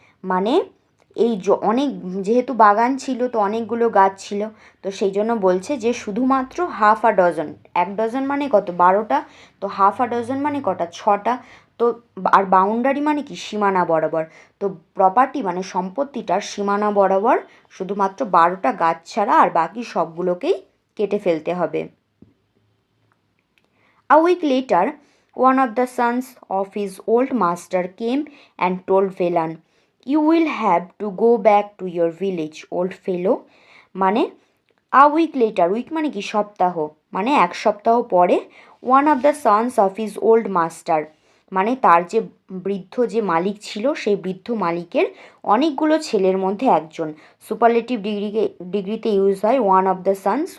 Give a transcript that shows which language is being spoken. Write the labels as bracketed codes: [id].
[bn] মানে এই অনেক, যেহেতু বাগান ছিল তো অনেকগুলো গাছ ছিল, তো সেই জন্য বলছে যে শুধুমাত্র [en] half a dozen, [bn] এক ডজন মানে কত, 12টা, তো হাফ আ ডজন মানে কটা, 6টা। তো তো আর বাউন্ডারি মানে কি সীমানা বরাবর। তো প্রপার্টি মানে সম্পত্তিটার সীমানা বরাবর শুধুমাত্র 12টা গাছ ছাড়া আর বাকি সবগুলোকেই কেটে ফেলতে হবে। [en] A week later, one of the sons of his old master came and told Velan, "You will have to go back to your village, old fellow." [bn] মানে [en] a week later, [bn] week মানে কি সপ্তাহ, মানে এক সপ্তাহ পরে, [en] one of the sons of his old master [bn] মানে তার যে বৃদ্ধ যে মালিক ছিল সেই বৃদ্ধ মালিকের অনেকগুলো ছেলের মধ্যে একজন। [en] Superlative ডিগ্রিতে use হয় one of the sons.